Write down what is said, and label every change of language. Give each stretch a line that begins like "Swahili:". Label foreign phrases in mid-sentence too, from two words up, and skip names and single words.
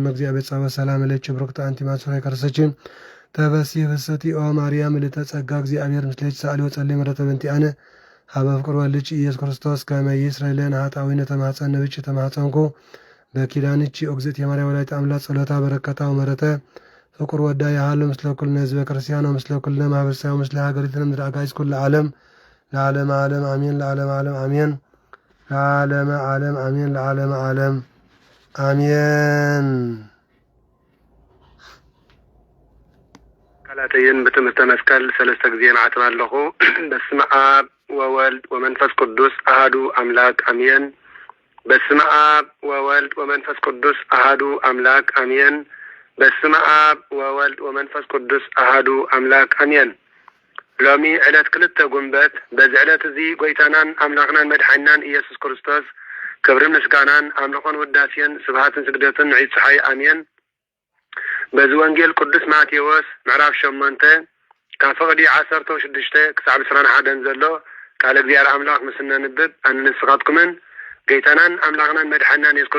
Geez: እግዚአብሔር ጸባኦት ሰላም እልኪ ብሩክት አንቲ እምአንስቶ ከርሰችን ተፈሥሒ ፍስሕቲ ኦ ማርያም ምልዕተ ጸጋ እግዚአብሔር ምስሌኪ ሰአሊ ወጸልዪ ምሕረተ በእንቲአነ ሀበ ፍቅር ወልድኪ ኢየሱስ ክርስቶስ ከመ ይስረይ ለነ ኃጣውኢነ ተማኅፀነ ብኪ ተማኅፀንኩ በኪዳንኪ እግዝእትየ የማርያም ወላዲተ አምላክ ጸሎታ በረከታ ወምሕረተ ፍቁር ወዳ ያሃሉ ምስለ ኩልነ ህዝበ ክርስቲያን ወምስለ ኩልነ ማኅበረሰብ ወምስለ ሀገሪትነ ምድረ አጋዕዝት ኩሉ ዓለም ለዓለመ ዓለም አሜን ለዓለመ ዓለም አሜን ለዓለመ ዓለም አሜን ለዓለመ ዓለም አሜን።
Tigrinya: ቃላተይን በትምህርተ መስቀል ሰለስተ ጊዜ ማዕተብ ኣለኹ።
Geez: በስመ አብ ወወልድ ወመንፈስ ቅዱስ አሐዱ አምላክ አሜን። በስመ አብ ወወልድ ወመንፈስ ቅዱስ አሐዱ አምላክ አሜን። በስመ አብ ወወልድ ወመንፈስ ቅዱስ አሐዱ አምላክ አሜን።
Tigrinya: ሎሚ ዕለት ክልተ ጉንበት በዚ ዕለት እዚ ጎይታናን አምላኽናን መድሓኒናን ኢየሱስ ክርስቶስ ክብርን ምስጋናን አምልኾን ውዳሴን ስብሃትን ስግደትን ንዒድ ፀሓይ አሜን። በዚ ወንጌል ቅዱስ ማቴዎስ ምዕራፍ 8 ካብ ፈቕዲ 16 ክሳብ 21 ዘሎ ቃል እግዚአብሔር አምላክ ምስ ነንብብ ኣነ ንስኻትኩምን ጎይታናን አምላኽናን መድሓኒናን ኢየሱስ